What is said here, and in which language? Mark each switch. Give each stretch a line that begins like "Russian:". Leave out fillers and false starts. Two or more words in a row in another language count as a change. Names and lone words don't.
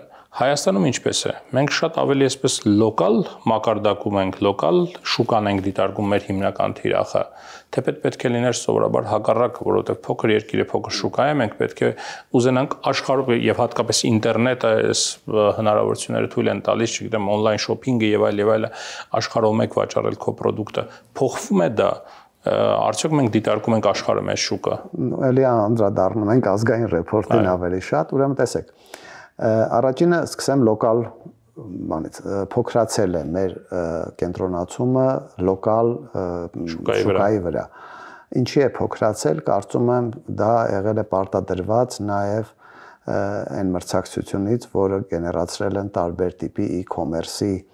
Armenian: Հայաստանում ինչպես է։ Մենք շատ ավելի այսպես լոկալ մակարդակում ենք, լոկալ շուկան ենք դիտարկում մեր հիմնական թիրախը, թեպետ պետք է լիներ սովորաբար հակառակը, որովհետև փոքր երկիր է, փոքր շուկա է, մենք պետք է ուզենանք աշխարհով եւ հատկապես ինտերնետը այս հնարավորությունները թույլ են տալիս, չգիտեմ,
English: on-line shopping-
Armenian: ը եւ այլը, աշխարհով մեկ վաճառել քո պրոդուկտը։ Փոխվում է դա։ Արդյոք մենք դիտարկում ենք աշխարհը մեզ շուկա։ Էլի անդրադառնում ենք ազգային ռեպորտին ավելի շատ, ուրեմն տեսեք։ Առաջինը սկսեմ լոկալ բանից փոքրացել է մեր կենտրոնացումը լոկալ շուկայի վրա։ Ինչի է փոքրացել, կարծում եմ դա եղել է պարտադրված նաև այն մրցակցությունից, որը գեներացրել են տարբեր տիպի e-commerce-ի